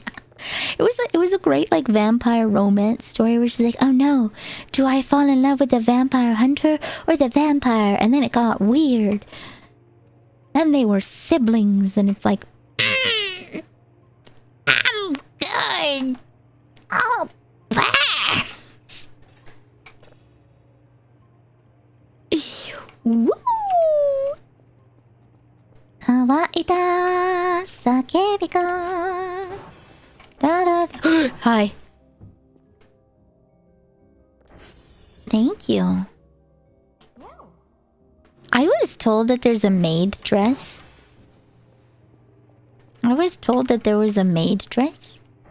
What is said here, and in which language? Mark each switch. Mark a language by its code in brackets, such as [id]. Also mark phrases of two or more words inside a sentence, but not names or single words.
[en] It was a great, like, vampire romance story where she's like, oh no, do I fall in love with the vampire hunter or the vampire? And then it got weird. Then they were siblings, and it's like, I'm good. Oh, blast. Woo! [ja] 乾いた叫びか. [en] Hi. Thank you. I was told that there's a maid dress. I was told that there was a maid dress.